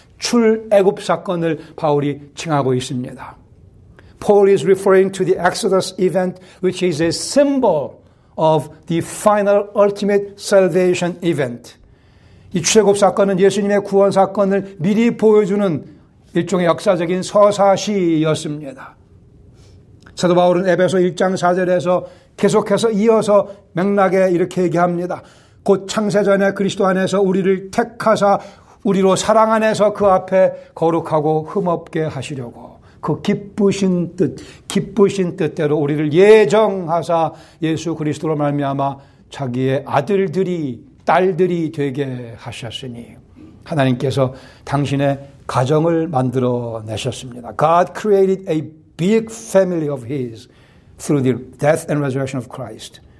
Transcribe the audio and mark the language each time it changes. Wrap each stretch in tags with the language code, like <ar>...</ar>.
<ko>출애굽 사건을 바울이 칭하고 있습니다.</ko> <en>Paul is referring to the Exodus event, which is a symbol of the final ultimate salvation event.</en> <ko>이 출애굽 사건은 예수님의 구원 사건을 미리 보여주는 일종의 역사적인 서사시였습니다. 사도 바울은 에베소 1장 4절에서 계속해서 이어서 맥락에 이렇게 얘기합니다. 곧 창세전에 그리스도 안에서 우리를 택하사 우리로 사랑 안에서 그 앞에 거룩하고 흠없게 하시려고 그 기쁘신 뜻대로 우리를 예정하사 예수 그리스도로 말미암아 자기의 아들들이 딸들이 되게 하셨으니 하나님께서 당신의 가정을 만들어내셨습니다.</ko> <en>God created a big family of His through the death and resurrection of Christ.</en>